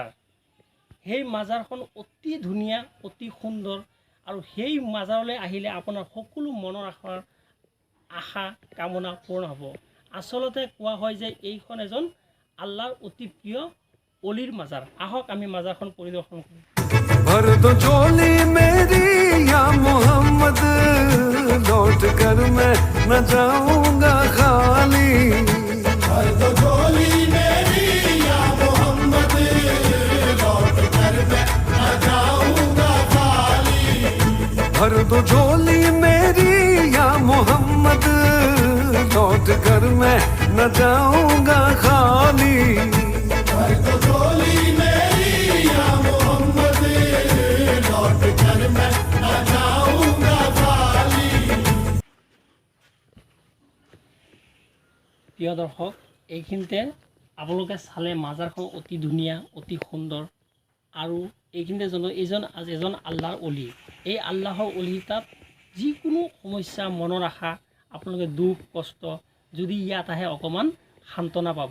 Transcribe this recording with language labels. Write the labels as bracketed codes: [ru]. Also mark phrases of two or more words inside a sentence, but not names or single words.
[as] সেই মাজাৰখন অতি ধুনীয়া, অতি সুন্দৰ, আৰু সেই মাজাৰলৈ আহিলে আপোনাৰ সকলো মনৰ আশা কামনা পূৰ্ণ হ'ব। আচলতে কোৱা হয় যে এইখন এজন আল্লাহৰ অতি প্ৰিয় অলিৰ মাজাৰ। আহক আমি মাজাৰখন পৰিদৰ্শন কৰোঁ। [hi] भर दो झोली मेरी या मोहम्मद, लौट कर मैं न जाऊंगा खाली। भर दो झोली मेरी या मोहम्मद, लौट कर मैं न जाऊंगा खाली। भर दो झोली मेरी या मोहम्मद, लौट कर मैं न जाऊंगा खाली। भर दो झोली मेरी या मोहम्मद, लौट कर मैं न जाऊंगा खाली। [as] প্ৰিয় দৰ্শক, এইখিনিতে আপোনালোকে চালে মাজাৰখন অতি ধুনীয়া, অতি সুন্দৰ, আৰু এইখিনিতে এজন আল্লাহৰ অলি। এই আল্লাহৰ অলি তাত যিকোনো সমস্যা, মনৰ আশা, আপোনালোকে দুখ কষ্ট যদি ইয়াত আহে অকণমান সান্তনা পাব।